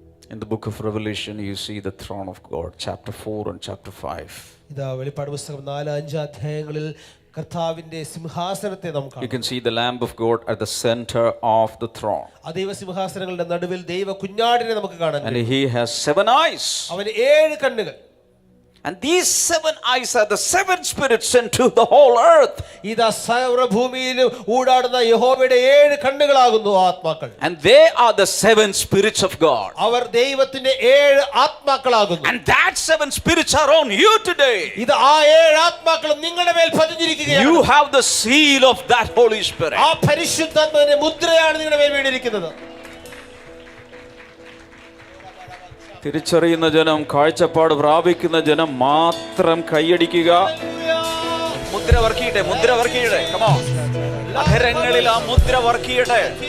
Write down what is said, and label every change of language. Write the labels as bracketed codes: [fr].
[en] In the book of Revelation you see the throne of God, chapter 4 and chapter 5. [ml] ഇതാ വെളിപ്പാട് പുസ്തകം 4-5 അധ്യായങ്ങളിൽ കർത്താവിന്റെ സിംഹാസനത്തെ നമുക്ക് [en] You [ml] കാണാം. [en] can see the Lamb of God at the center of the throne. [ml] ആ ദൈവ സിംഹാസനങ്ങളുടെ നടുവിൽ ദൈവ കുഞ്ഞാടിനെ നമുക്ക് കാണാൻ [en] And [ml] കഴിയും. [en] he has 7 eyes. [ml] അവന് 7 കണ്ണുകൾ. [en] And these 7 eyes are the 7 spirits sent to the whole earth. [ml] ഇതാ സർവ്വഭൂമിയിൽ ഊടാടുന്ന യഹോവയുടെ 7 കണ്ണുകളാകുന്നു ആത്മാക്കൾ. [en] And they are the 7 spirits of God. [ml] അവർ ദൈവത്തിന്റെ 7 ആത്മാക്കളാകുന്നു. [en] And that 7 spirits are on you today. [ml] ഇത് ആ 7 ആത്മാക്കളും നിങ്ങളുടെ മേൽ പതിഞ്ഞിരിക്കുകയാണ്. [en] You have the seal of that Holy Spirit. [ml] ആ പരിശുദ്ധാത്മാവിന്റെ മുദ്രയാണ് നിങ്ങളുടെ മേൽ വീണിരിക്കുന്നത്. തിരിച്ചറിയുന്ന ജനം, കാഴ്ചപ്പാട് പ്രാപിക്കുന്ന ജനം മാത്രം കൈയടിക്കുക. മുദ്ര വർക്കിയിട്ടെ, മുദ്ര വർക്കിയിട്ടെ. [en] Come on. [ml] അധരങ്ങളിൽ ആ മുദ്ര വർക്കിയിട്ടെ.